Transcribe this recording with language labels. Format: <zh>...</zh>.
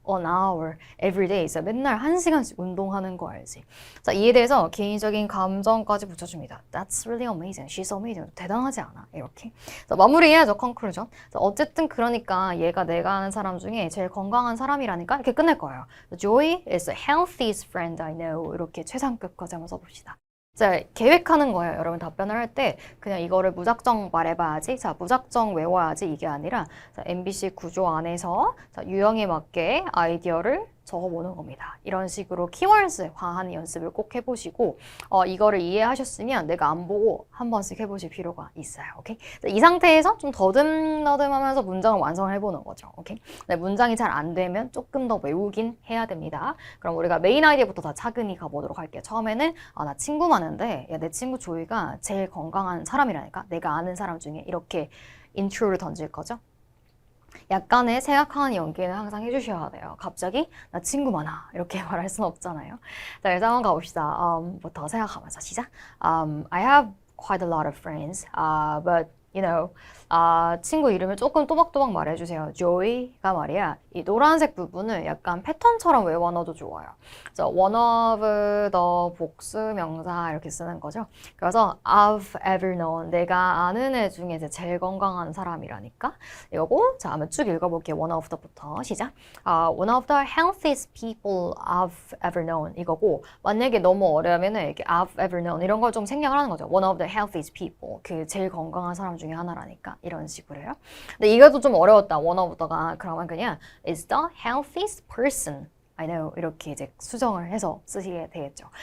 <en>An hour, every day.</en> <ko>그래서 맨날 1시간씩 운동하는 거 알지? 자, 이에 대해서 개인적인 감정까지 붙여줍니다.</ko> <en>That's really amazing. She's amazing.</en> <ko>대단하지 않아? 이렇게. 자, 마무리해야죠, conclusion. 자, 어쨌든 그러니까 얘가 내가 아는 사람 중에 제일 건강한 사람이라니까 이렇게 끝낼 거예요.</ko> <en>Joy is the healthiest friend I know.</en> <ko>이렇게 최상급까지 한번 써봅시다. 자, 계획하는 거예요. 여러분 답변을 할 때 그냥 이거를 무작정 말해봐야지. 자, 무작정 외워야지 이게 아니라 자, MBC 구조 안에서 자, 유형에 맞게 아이디어를 적어보는 겁니다. 이런 식으로 키워드화하는 연습을 꼭 해보시고 이거를 이해하셨으면 내가 안 보고 한 번씩 해보실 필요가 있어요. 오케이? 이 상태에서 좀 더듬더듬하면서 문장을 완성을 해보는 거죠. 오케이? 네, 문장이 잘 안 되면 조금 더 외우긴 해야 됩니다. 그럼 우리가 메인 아이디어부터 다 차근히 가보도록 할게요. 처음에는 나 친구 많은데 야, 내 친구 조이가 제일 건강한 사람이라니까 내가 아는 사람 중에 이렇게 인트로를 던질 거죠. 약간의 생각하는 연기는 항상 해주셔야 돼요. 갑자기 나 친구 많아 이렇게 말할 수는 없잖아요. 자, 일단 한번 가봅시다. 부터 생각하면서 시작.</ko> <en>I have quite a lot of friends, but you know,</en> <ko>친구 이름을 조금 또박또박 말해주세요. 조이가 말이야. 이 노란색 부분을 약간 패턴처럼 외워놔도 좋아요. 그래서 one of the 복수명사 이렇게 쓰는 거죠.</ko> <en>그래서 I've ever known.</en> <ko>내가 아는 애 중에 제일 건강한 사람이라니까. 이거고, 자, 한번 쭉 읽어볼게요.</ko> <en>one of the부터 시작. One of the healthiest people I've ever known.</en> <ko>이거고, 만약에 너무 어려우면은 이렇게</ko> <en>I've ever known</en> <ko>이런 걸 좀 생략을 하는 거죠.</ko> <en>One of the healthiest people.</en> <ko>그 제일 건강한 사람 중에 중에 하나라니까 이런 식으로요. 근데 이것도 좀 어려웠다. 원어부터가. 그러면 그냥</ko> <en>is the healthiest person I know</en> <ko>이렇게 이제 수정을 해서 쓰시게 되겠죠.</ko>